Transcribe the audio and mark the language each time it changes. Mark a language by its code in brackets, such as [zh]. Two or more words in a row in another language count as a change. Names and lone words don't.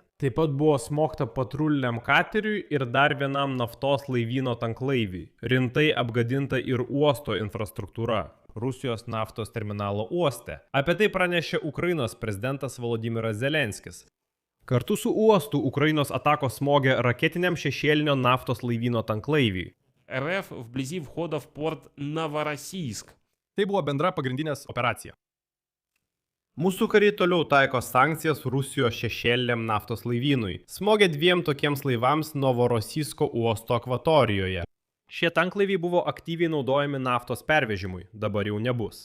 [lt] Taip pat buvo smogta patruliniam kateriui ir dar vienam naftos laivyno tanklaiviui. Rimtai apgadinta ir uosto infrastruktūra. Rusijos naftos terminalo uoste. Apie tai pranešė Ukrainos prezidentas Volodymyras Zelenskis. Kartu su uostu Ukrainos atakos smogė raketiniam šešėlinio naftos laivyno tanklaiviui. [ru] РФ вблизи входа в порт Новороссийск. [lt] Tai buvo bendra pagrindinės operacija. Mūsų kariai toliau taiko sankcijas Rusijos šešėliniam naftos laivynui. Smogė 2 tokiems laivams Novorossijsko uosto akvatorijoje. Šie tanklaiviai buvo aktyviai naudojami naftos pervežimui, dabar jau nebus.